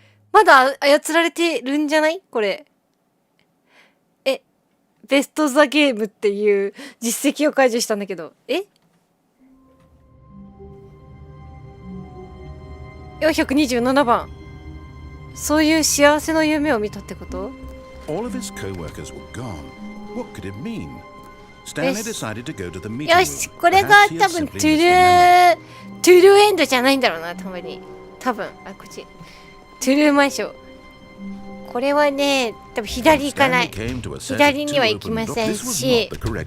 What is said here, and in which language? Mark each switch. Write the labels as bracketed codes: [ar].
[ja] まだ操られてるんじゃない？これ。ベストザゲームっていう実績を解除したんだけど。 427番。そういう幸せの夢を見たってこと？ [en] All of his co-workers were gone. What could it mean? Stanley decided to go to the meeting. [ja] よし、これが多分トゥルーエンドじゃないんだろうな、多分。こっち。トゥルーマンション。これはね、多分左行かない。左には行きませんし。そう。